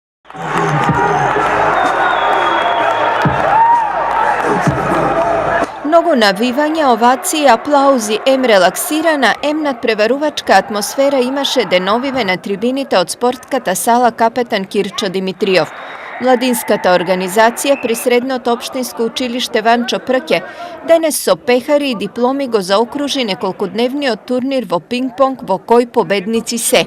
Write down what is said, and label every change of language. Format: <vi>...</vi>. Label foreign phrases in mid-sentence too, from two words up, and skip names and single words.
<mk>Многу навивања, овации, аплаузи, ем релаксирана, ем натпреварувачка атмосфера имаше деновиве на трибините од спортката сала Капетан Кирчо Димитриов. Младинската организација при Средното општинско училиште Ванчо Прке денес со пехари и дипломи го заокружи неколкудневниот турнир во пинг-понг во кој победници се.</mk>